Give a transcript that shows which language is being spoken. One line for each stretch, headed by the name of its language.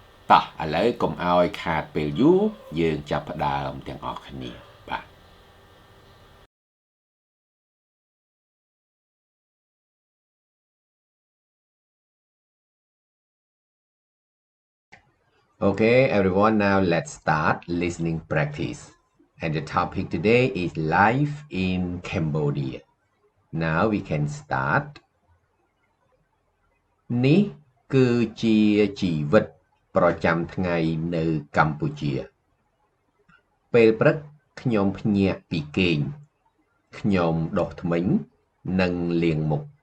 Khmer: តោះឥឡូវកុំឲ្យខាតពេលយូរយើងចាប់ផ្ដើមទាំងអស់គ្នាបាទ
English: Okay, everyone, now let's start listening practice. And the topic today is life in Cambodia. Now we can start.
Khmer: នេះគឺជាជីវិតប្រចាំថ្ងៃនៅកម្ពុជាពេលព្រឹកខ្ញុំភ្ញាក់ពីគេងខ្ញុំដុសធ្មេញនិងលាងមុខ